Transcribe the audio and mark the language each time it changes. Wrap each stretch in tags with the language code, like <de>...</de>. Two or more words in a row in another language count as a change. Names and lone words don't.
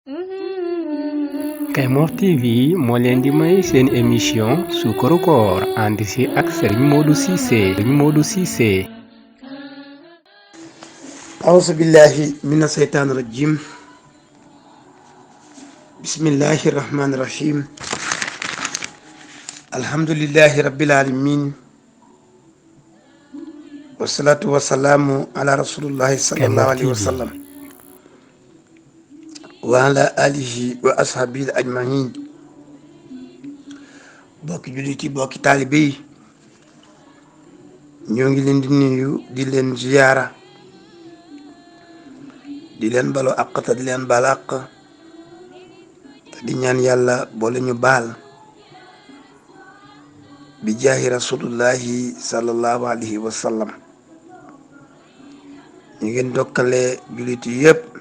<wo>Kaymoor TV moo leen di may seen émission Suukaru Koor ànd si ak Serigne Modou Cissé.</wo> <ar>أعوذ بالله من الشيطان الرجيم بسم الله الرحمن الرحيم الحمد لله رب العالمين والصلاة والسلام على رسول الله صلى الله Kaymoor عليه TV وسلم وعلى آله وأصحابه أجمعين</ar> <wo>bokki jullit yi bokki taalibe yi ñoo ngi leen di nuyu di leen ziyaara di leen balu àq te di leen baal àq te di ñaan yàlla boole ñu baal</wo> <ar>بجاه رسول الله صلى الله عليه وسلم</ar> <wo>ñu ngeen dokkale jullit yi yëpp</wo>